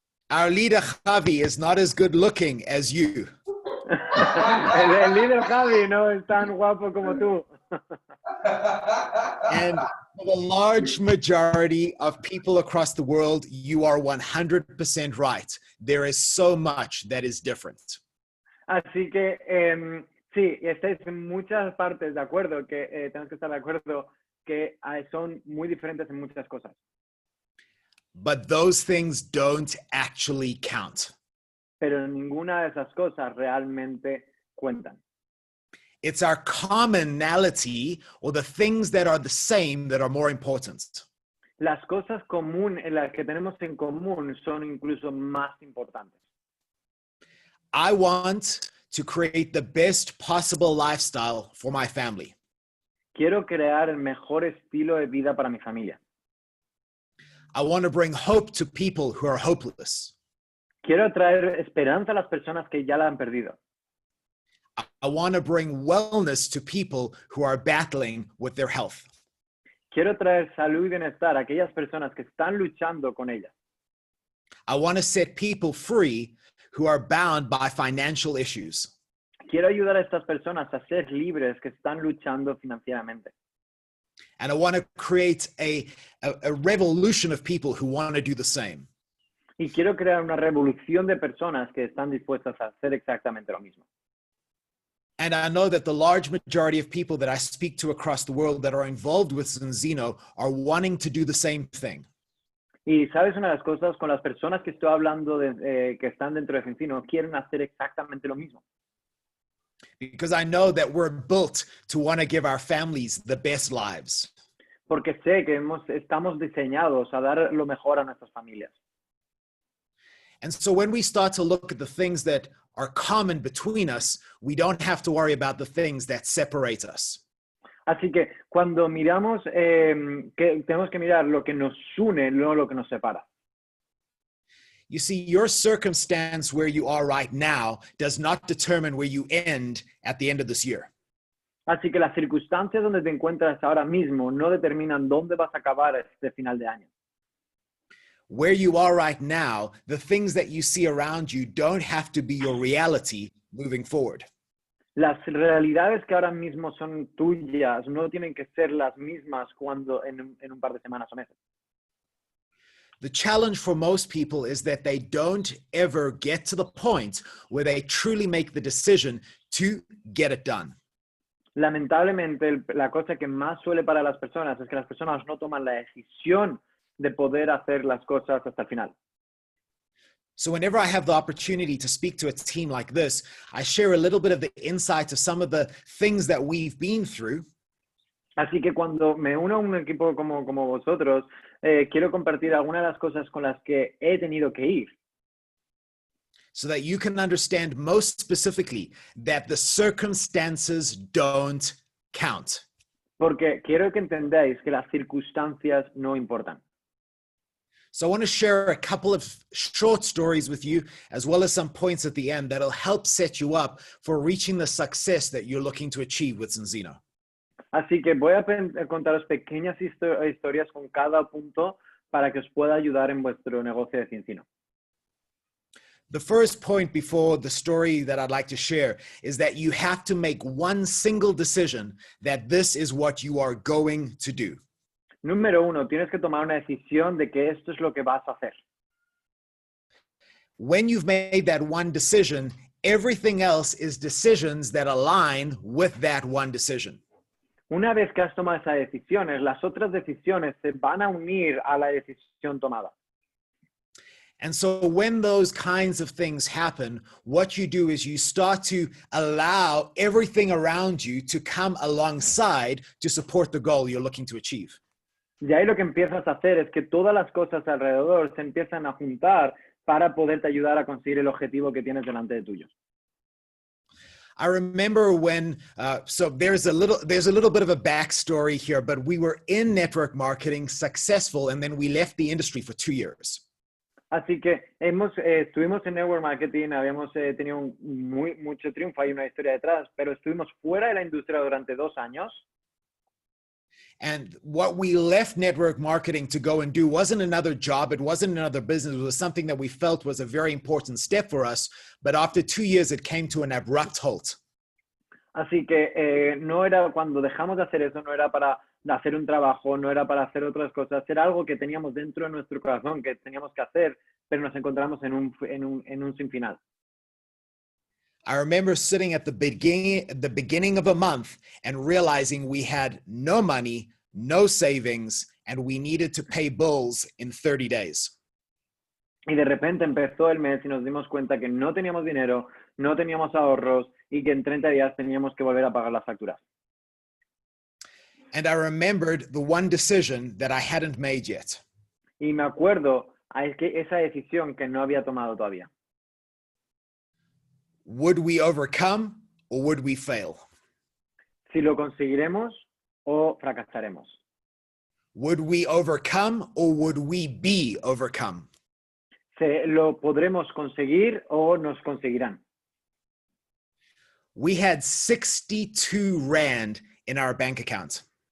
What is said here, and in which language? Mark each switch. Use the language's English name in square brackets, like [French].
[English] Our leader Javi is not as good looking as you. [Spanish] El líder Javi no es tan guapo como tú. [English] And for the large majority of people across the world, you are 100% right. There is so much that is different. [Spanish] Así que sí, estáis en muchas partes de acuerdo, que tenemos que estar de acuerdo que son muy diferentes en muchas cosas. [English] But those things don't actually count. [Spanish] Pero ninguna de esas cosas realmente cuentan. [English] It's our commonality or the things that are the same that are more important. [Spanish] Las cosas comunes, las que tenemos en común, son incluso más importantes. [English] I want to create the best possible lifestyle for my family. [Spanish] Quiero crear el mejor estilo de vida para mi familia. [English] I want to bring hope to people who are hopeless. [Spanish] Quiero traer esperanza a las personas que ya la han perdido. [English] I want to bring wellness to people who are battling with their health. [Spanish] Quiero traer salud y bienestar a aquellas personas que están luchando con ellas. [English] I want to set people free who are bound by financial issues. [Spanish] Quiero ayudar a estas personas a ser libres que están luchando financieramente. [English] And I want to create a revolution of people who want to do the same. [Spanish] Y quiero crear una revolución de personas que están dispuestas a hacer exactamente lo mismo. [English] And I know that the large majority of people that I speak to across the world that are involved with Zinzino are wanting to do the same thing. [Spanish] Y sabes, una de las cosas con las personas que estoy hablando que están dentro de Zinzino quieren hacer exactamente lo mismo. [English] Because I know that we're built to want to give our families the best lives. [Spanish] Porque sé que estamos diseñados a dar lo mejor a nuestras familias. [English] And so when we start to look at the things that are common between us, we don't have to worry about the things that separate us. [Spanish] Así que cuando miramos, que tenemos que mirar lo que nos une, no lo que nos separa. [English] You see, your circumstance where you are right now does not determine where you end at the end of this year. [Spanish] Así que las circunstancias donde te encuentras ahora mismo no determinan dónde vas a acabar este final de año. [English] Where you are right now, the things that you see around you don't have to be your reality moving forward. [Spanish] Las realidades que ahora mismo son tuyas no tienen que ser las mismas cuando en un par de semanas o meses. [English] The challenge for most people is that they don't ever get to the point where they truly make the decision to get it done. [Spanish] Lamentablemente, la cosa que más suele para las personas es que las personas no toman la decisión de poder hacer las cosas hasta el final. [English] So whenever I have the opportunity to speak to a team like this, I share a little bit of the insight of some of the things that we've been through. [Spanish] Así que cuando me uno a un equipo como vosotros, quiero compartir algunas de las cosas con las que he tenido que ir. [English] So that you can understand most specifically that the circumstances don't count. [Spanish] Porque quiero que entendáis que las circunstancias no importan. [English] So I want to share a couple of short stories with you, as well as some points at the end that'll help set you up for reaching the success that you're looking to achieve with Zinzino. [Spanish] Así que voy a contaros pequeñas historias con cada punto para que os pueda ayudar en vuestro negocio de Zinzino. [English] The first point before the story that I'd like to share is that you have to make one single decision that this is what you are going to do. [Spanish] Número uno, tienes que tomar una decisión de que esto es lo que vas a hacer. [English] When you've made that one decision, everything else is decisions that align with that one decision. [Spanish] Una vez que has tomado esas decisiones, las otras decisiones se van a unir a la decisión tomada. [English] And so when those kinds of things happen, what you do is you start to allow everything around you to come alongside to support the goal you're looking to achieve. [Spanish] Y ahí lo que empiezas a hacer es que todas las cosas alrededor se empiezan a juntar para poderte ayudar a conseguir el objetivo que tienes delante de tuyo. [English] I remember when, so there's a little bit of a backstory here, but we were in network marketing, successful, and then we left the industry for 2 years. [Spanish] Así que estuvimos en network marketing, habíamos tenido mucho triunfo, hay una historia detrás, pero estuvimos fuera de la industria durante 2 años. [English] And what we left network marketing to go and do wasn't another job. It wasn't another business. It was something that we felt was a very important step for us. But after 2 years, it came to an abrupt halt. [Spanish] Así que no era, cuando dejamos de hacer eso, no era para hacer un trabajo, no era para hacer otras cosas. Era algo que teníamos dentro de nuestro corazón, que teníamos que hacer, pero nos encontramos en un sin final. [English] I remember sitting at the beginning of a month and realizing we had no money, no savings, and we needed to pay bills in 30 days. [Spanish] Y de repente empezó el mes y nos dimos cuenta que no teníamos dinero, no teníamos ahorros y que en 30 días teníamos que volver a pagar las facturas. [English] And I remembered the one decision that I hadn't made yet. [Spanish] Y me acuerdo esa decisión que no había tomado todavía. [English] Would we overcome or would we fail? [Spanish] Si lo conseguiremos o fracasaremos. [English] Would we overcome or would we be overcome? [Spanish] ¿Lo podremos conseguir o nos conseguirán? [English] We had 62 Rand in our bank account.